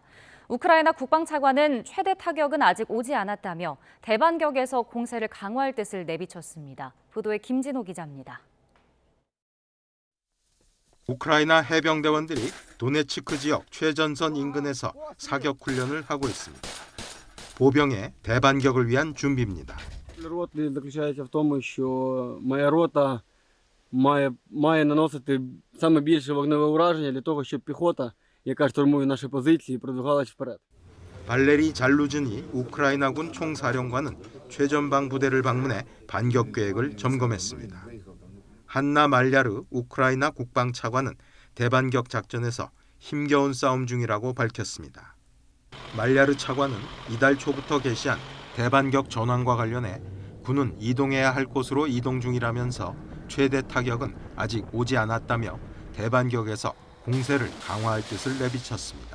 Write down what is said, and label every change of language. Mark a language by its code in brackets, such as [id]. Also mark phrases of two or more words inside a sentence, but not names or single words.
[ko] 우크라이나 국방차관은 최대 타격은 아직 오지 않았다며 대반격에서 공세를 강화할 뜻을 내비쳤습니다. 보도에 김진호 기자입니다. 우크라이나 해병대원들이 도네츠크 지역 최전선 인근에서 사격 훈련을 하고 있습니다. 보병의 대반격을 위한 준비입니다. [uk] Роти заключається в тому, що моя рота має наносити саме більше вогневе ураження для того, щоб піхота, яка штурмує наші позиції, продвигалась вперед. [ko] 발레리 잘루즈니 우크라이나군 총사령관은 최전방 부대를 방문해 반격 계획을 점검했습니다. 한나 말야르 우크라이나 국방차관은 대반격 작전에서 힘겨운 싸움 중이라고 밝혔습니다. 말야르 차관은 이달 초부터 개시한 대반격 전환과 관련해 군은 이동해야 할 곳으로 이동 중이라면서 최대 타격은 아직 오지 않았다며 대반격에서 공세를 강화할 뜻을 내비쳤습니다.